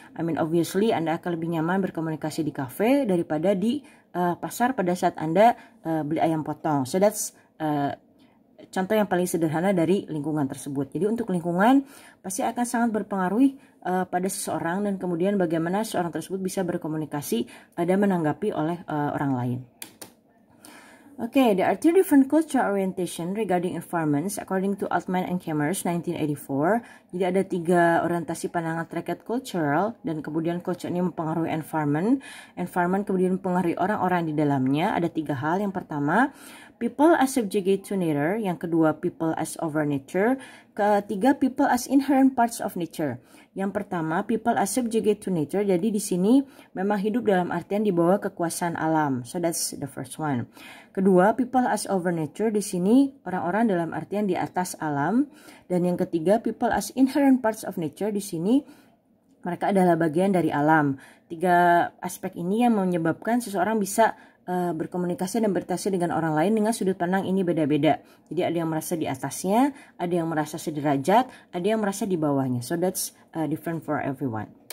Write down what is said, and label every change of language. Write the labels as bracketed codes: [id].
[en] I mean, obviously [id] Anda akan lebih nyaman berkomunikasi di cafe daripada di pasar pada saat Anda beli ayam potong. [en] So that's [id] contoh yang paling sederhana dari lingkungan tersebut. Jadi untuk lingkungan pasti akan sangat berpengaruh pada seseorang dan kemudian bagaimana seorang tersebut bisa berkomunikasi dan menanggapi oleh orang lain. [en] Okay, there are two different cultural orientation regarding environments according to Altman and Kemmers 1984. [id] Jadi ada 3 orientasi pandangan terkait cultural dan kemudian culture ini mempengaruhi environment. Environment kemudian mempengaruhi orang-orang di dalamnya. Ada 3 hal. Yang pertama, [en] people as subjugate to nature. [id] Yang kedua, [en] people as over nature. [id] Ketiga, [en] people as inherent parts of nature. [id] Yang pertama, [en] people as subjugate to nature. [id] Jadi di sini memang hidup dalam artian di bawah kekuasaan alam. [en] So that's the first one. [id] Kedua, [en] people as over nature. [id] Di sini orang-orang dalam artian di atas alam. Dan yang ketiga, [en] people as inherent parts of nature. [id] Di sini mereka adalah bagian dari alam. 3 aspek ini yang menyebabkan seseorang bisa berkomunikasi dan berinteraksi dengan orang lain dengan sudut pandang ini beda-beda. Jadi ada yang merasa di atasnya, ada yang merasa sederajat, ada yang merasa di bawahnya. [en] So that's different for everyone.